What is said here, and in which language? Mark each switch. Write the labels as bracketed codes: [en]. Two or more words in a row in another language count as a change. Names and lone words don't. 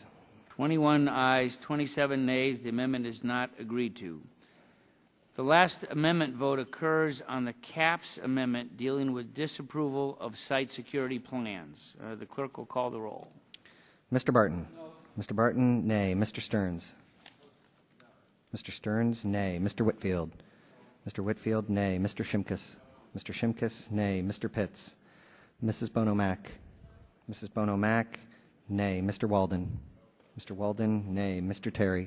[en] 21 ayes, 27 nays. The amendment is not agreed to. The last amendment vote occurs on the CAPS amendment dealing with disapproval of site security plans. The clerk will call the roll. Mr. Barton? No. Mr. Barton, nay. Mr. Stearns? Mr. Stearns, nay. Mr. Whitfield? Mr. Whitfield, nay. Mr. Shimkus? Mr. Shimkus, nay. Mr. Pitts? Mrs. Bono-Mack? Mrs. Bono-Mack, nay. Mr. Walden? Mr. Walden, nay. Mr. Terry?